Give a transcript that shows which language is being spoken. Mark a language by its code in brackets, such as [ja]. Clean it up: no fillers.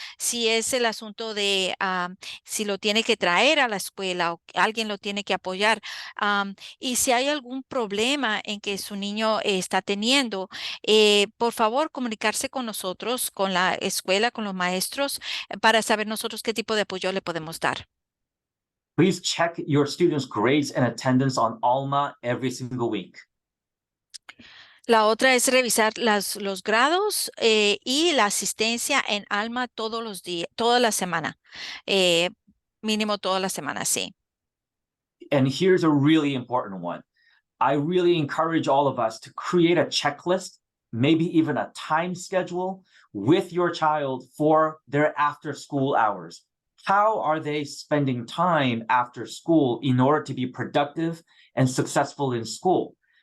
[es] Si es el asunto de si lo tiene que traer a la escuela o alguien lo tiene que apoyar. Y si hay algún problema en que su niño está teniendo, por favor, comunicarse con nosotros, con la escuela, con los maestros, para saber nosotros qué tipo de apoyo le podemos dar. [en] Please check your students' grades and attendance on Alma every single week. [es] La otra es revisar los grados y la asistencia en Alma todos los días, toda la semana, mínimo toda la semana, sí. [en] And here's a really important one. I really encourage all of us to create a checklist, maybe even a time schedule with your child for their after school hours. How are they spending time after school in order to be productive and successful in school?